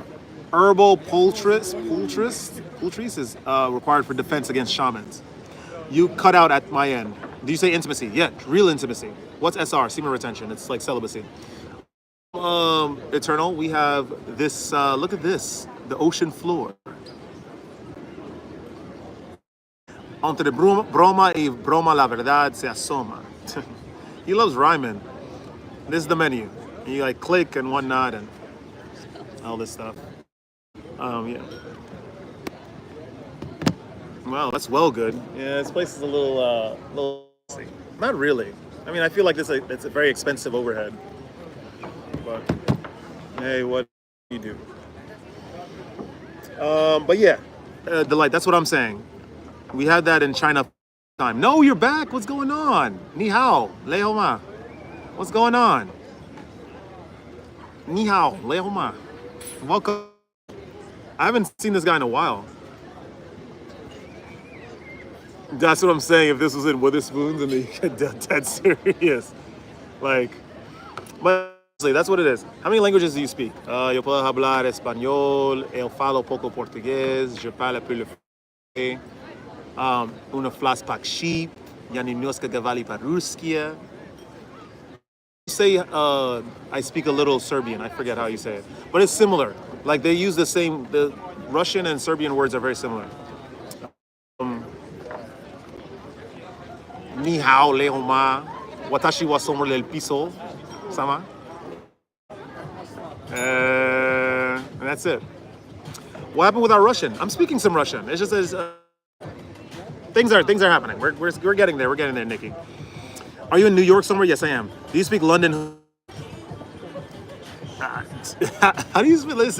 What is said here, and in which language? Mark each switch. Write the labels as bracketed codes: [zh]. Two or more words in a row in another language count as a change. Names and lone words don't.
[en] Herbal poultice is required for defense against shamans. You cut out at my end. Do you say intimacy? Yeah, real intimacy. What's SR? Semen retention. It's like celibacy. Eternal, we have this, look at this, the ocean floor. [es] Entre broma y broma la verdad se asoma. [en] He loves rhyming. This is the menu. You like click and whatnot and all this stuff. Yeah. Wow, that's well good. Yeah, this place is a little. Not really. I mean, I feel like it's a very expensive overhead. But hey, what do you do? But yeah, Delight. That's what I'm saying. We had that in China time. No, you're back. What's going on? [zh] 你好，累吗. [en] What's going on? [zh] 你好，累吗. [en] Welcome. I haven't seen this guy in a while. That's what I'm saying. If this was in Witherspoons, and you get dead serious, like, but honestly, that's what it is. How many languages do you speak? [es] Yo puedo hablar español, [pt] eu falo poco portugués, [fr] je parle plus le français, una flas pak sheep, [ru] я немножко говорю по-русски. [en] You say, I speak a little Serbian. I forget how you say it, but it's similar. Like they use the Russian and Serbian words are very similar. Ni hao, leo ma, watashi wa somo del piso, sama. And that's it. What happened with our Russian? I'm speaking some Russian. It's just things are happening. We're getting there. We're getting there, Nikki. Are you in New York somewhere? Yes, I am. Do you speak London? How do you speak? Let's see.